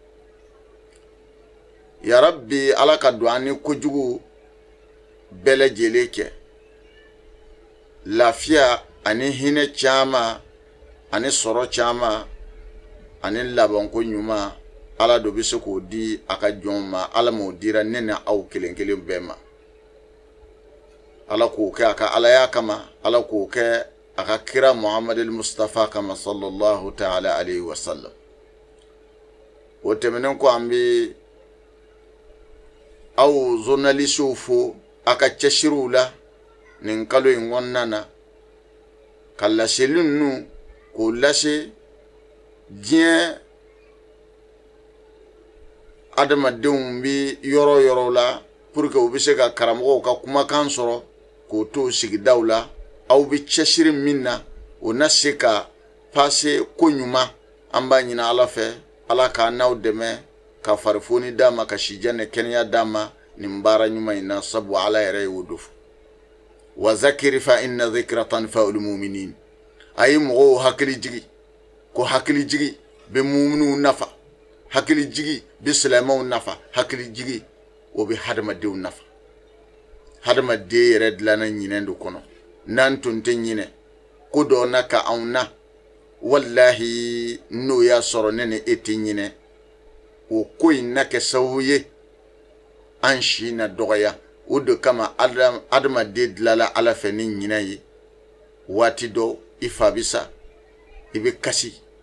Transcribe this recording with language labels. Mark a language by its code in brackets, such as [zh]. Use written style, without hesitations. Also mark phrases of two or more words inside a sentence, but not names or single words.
[bm] yarabi ala ka don an ni kojugu bɛɛ lajɛlen kɛ lafiya ani hinɛ caman ani sɔrɔ caman ani labanko ɲuman ala do bɛ se k'o di a ka jɔnw ma ala m'o dira ne ni aw kelen kelen bɛɛ ma ala k'o kɛ a ka alaya kama ala k'o kɛ a ka kira muhammadil mustafa kama [ar] صلى الله تعالى عليه وسلم. [bm] o tɛmɛnen ko an bɛ aw journalistw fo a ka cɛsiriw la nin kalo in kɔnɔna na ka laseli ninnu k'o lase diɲɛ adamadenw bɛ yɔrɔ yɔrɔ la [fr] pour que [bm] u bɛ se ka karamɔgɔw ka kumakan sɔrɔ k'o to sigidaw la aw bɛ cɛsiri min na o na se ka passe ko ɲuman an b'a ɲini ala fɛ ala k'a n'aw dɛmɛ ka farifoni d'a ma ka sijan ni kɛnɛya d'a ma nin baara ɲuman in na sabu ala yɛrɛ ye o do fɔ [ar] وذكر فإن الذكرى تنفع المؤمنين [bm] a ye mɔgɔw hakili jigi ko hakili jigi bɛ mu'miniw nafa hakili jigi bɛ silamɛw nafa hakili jigi o bɛ hadamadenw nafa hadamaden yɛrɛ dilanna ɲinɛ do kɔnɔ n'an tun tɛ ɲinɛ ko dɔ na ka anw na wallahi n'o y'a sɔrɔ ne ni e tɛ ɲinɛ o ko in na kɛ sababu ye an si na dɔgɔya o de kama adamaden dilanna ala fɛ ni ɲinɛ ye waati dɔ i fa bɛ sa i bɛ kasi